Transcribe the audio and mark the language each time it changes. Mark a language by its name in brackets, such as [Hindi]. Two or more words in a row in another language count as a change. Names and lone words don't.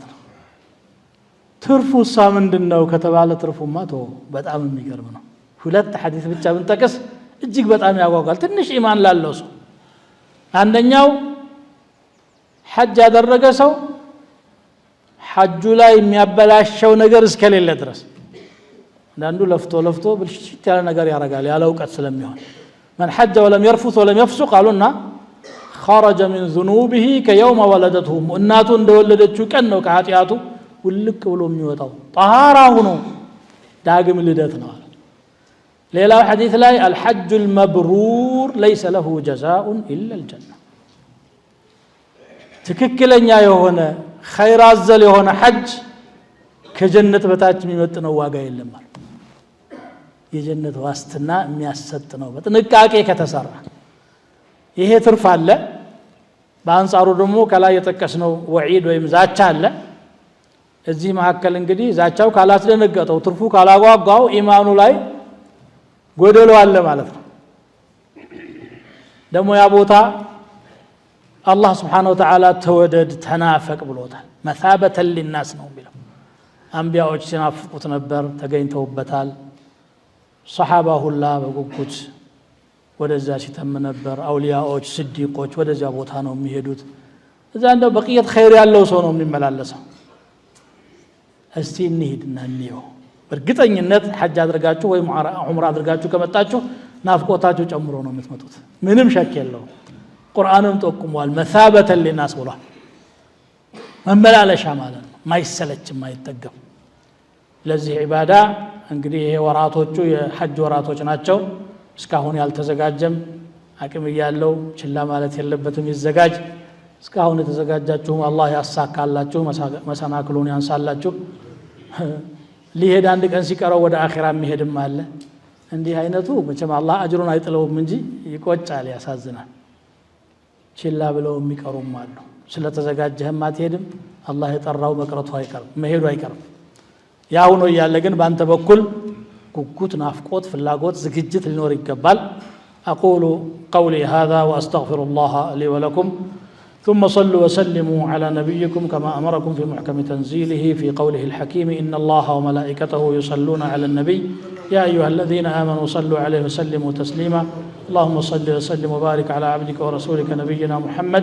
[Amharic] ነው ትርፉሳ ምንድነው ከተባለ ትርፉማ በጣም የሚገርም ነው ሁለት ሐዲስ ብቻ ብንጠቅስ እጅግ በጣም ያጓጓል ትንሽ ኢማን ላለው ሰው አንደኛው ሐጅ ያደረገ ሰው ሐጁ ላይ የሚያበላሸው ነገር እስከሌለ ድረስ አንዱ ለፍቶ ብልሽት ያለ ነገር ያረጋል ያለ ዕውቀት ስለሚሆን [Arabic] من حج ولم يرفث ولم يفسق قالونا خرج من ذنوبه كيوم ولدته [Amharic] እናቱ እንደወለደችው ቀን ነው ከኃጢያቱ ውልቅ ብሎ የሚወጣው طهارة ሆኖ ዳግም ልደት ነው ሌላው ሐዲስ ላይ [Arabic] الحج المبرور ليس له جزاء إلا الجنة [Amharic] ትክክለኛ የሆነ ኸይር አዘል የሆነ ሐጅ ከጀነት በታች የሚመጥነው ዋጋ የለም ማለት የጀነት ዋስትና የሚያሰጥ ነው በጥንቃቄ ከተሰራ ይሄ ትርፍ አለ በአንጻሩ ደግሞ ከላይ የተከስነው ወዒድ ወይም ዛቻ አለ እዚህ መሐከል እንግዲህ ዛቻው ካላስደነገጠው ትርፉ ካላጓጓው ኢማኑ ላይ ጎደሎ አለ ማለት ነው ደግሞ ያ ቦታ [Arabic] الله سبحانه وتعالى [Amharic] ተወደድ ተናፈቅ ብሎታል [Arabic] مثابة للناس [Amharic] ነው የሚለው አንቢያዎች ሲናፍቁት ነበር ተገኝተውበታል ሰሃባ ሁላ በጉጉት ወደዛ ሲተም ነበር አውሊያዎች ስዲቆች ወደዛ ቦታ ነው የሚሄዱት እዛ እንደው በቂየት ኸይር ያለው ሰው ነው የሚመላለሰው እስቲ እንሂድና እንየው በእርግጠኝነት ሐጅ አድርጋችሁ ወይ ዑምራ አድርጋችሁ ከመጣችሁ ናፍቆታችሁ ጨምሮ ነው የምትመጡት ምንም ሸክ የለውም ቁርአንም ጠቁሟል [Arabic] مثابة للناس [Amharic] ብሏል መመላለሻ ማለት ነው ማይሰለች ማይጠገብ ለዚህ ዒባዳ እንግዲህ ይሄ ወራቶቹ የሐጅ ወራቶች ናቸው እስካሁን ያልተዘጋጀም አቅም ያለው ችላ ማለት የለበትም ይዘጋጅ እስካሁን የተዘጋጃችሁም አላህ ያሳካላችሁ መሰናክሉን ያንሳላችሁ ሊሄድ አንድ ቀን ሲቀረው ወደ አኺራ የሚሄድም አለ እንዲህ አይነቱ መቼም አላህ አጅሩን አይጥለውም እንጂ ይቆጫል ያሳዝናል ችላ ብለው የሚቀሩም አሉ ስለተዘጋጀህም አትሄድም አላህ የጠራው መቅረቱ አይቀርም መሄዱ አይቀርም ያው ነው ያለ ግን ባንተ በኩል ጉጉት ናፍቆት ፍላጎት ዝግጅት ሊኖር ይገባል [Arabic] اقول قولي هذا واستغفر الله لي ولكم ثم صلوا وسلموا على نبيكم كما امركم في محكم تنزيله في قوله الحكيم ان الله وملائكته يصلون على النبي يا ايها الذين امنوا صلوا عليه وسلموا تسليما اللهم صل وسلم وبارك على عبدك ورسولك نبينا محمد